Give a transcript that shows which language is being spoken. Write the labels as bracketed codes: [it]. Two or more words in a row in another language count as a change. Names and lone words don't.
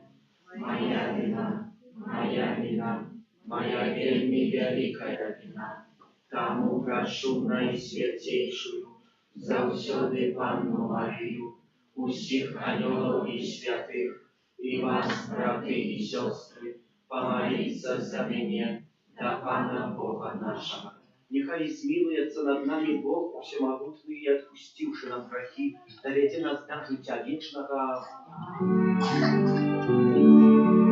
[be] Моя вина, моя вельмі вялікая вина. Таму прашу Найсвяцейшую, заўсёды Панну Марыю, усіх анёлаў і святых, і вас, браты і сёстры, [ru] помолиться за меня, да Пана Бога нашего. Нехай змилуется над нами Бог Всемогутный и, отпустивший нам грехи, [uk] доведе нас до життя вечного.